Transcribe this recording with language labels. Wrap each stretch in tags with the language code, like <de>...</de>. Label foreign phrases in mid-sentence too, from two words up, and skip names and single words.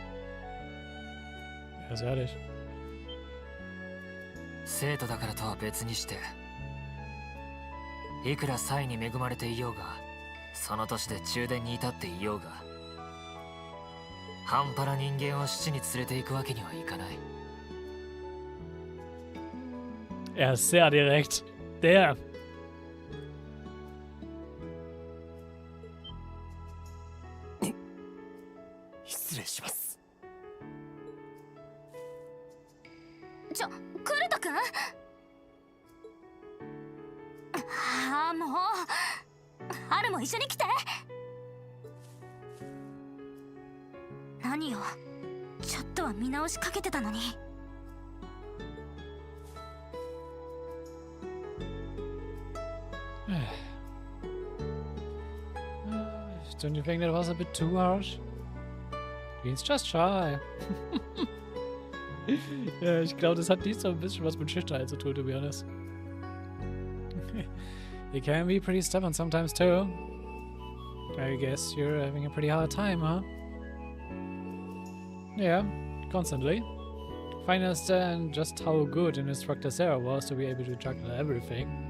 <de>Ganz ehrlich.</de> <ja>生徒だからとは別にして、いくら才に恵まれていようが、その年で中殿に至っていようが、半端な人間を死地に連れて行くわけにはいかない。</ja> <de>Er ist sehr direkt. Der.</de> <ja>失礼します。クルト君？ああ、もうハルも一緒に来て。何よ、ちょっとは見直しかけてたのに。</ja> <en>Don't you think that was a bit too harsh? He's just shy.</en> <de>Ja, ich glaube, das hat nicht so ein bisschen was mit Schüchternheit zu tun,</de> <en>to be honest. You can be pretty stubborn sometimes too. I guess you're having a pretty hard time, huh? Yeah, constantly. I understand just how good an instructor Sarah was to be able to juggle everything.</en>